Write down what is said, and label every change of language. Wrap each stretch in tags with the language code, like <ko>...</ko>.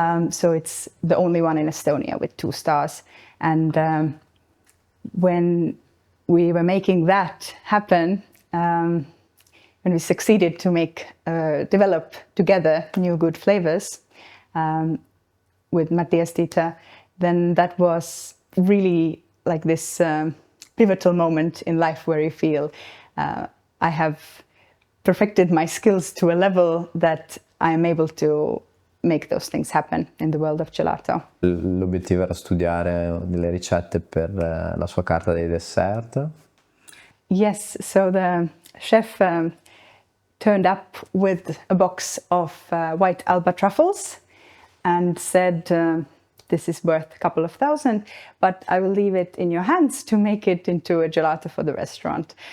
<en>So it's the only one in Estonia with 2 stars. And when we were making that happen, when we succeeded to develop together new good flavors with Matthias Dieter, then that was really like this pivotal moment in life where you feel I have perfected my skills to a level that I am able to make those things happen in the world of gelato.</en> <it>L'obiettivo era studiare delle ricette per la sua carta dei dessert.</it> <en>Yes, so the chef turned up with a box of white Alba truffles and said, this is worth a couple of thousand, but I will leave it in your hands to make it into a gelato for the restaurant.</en>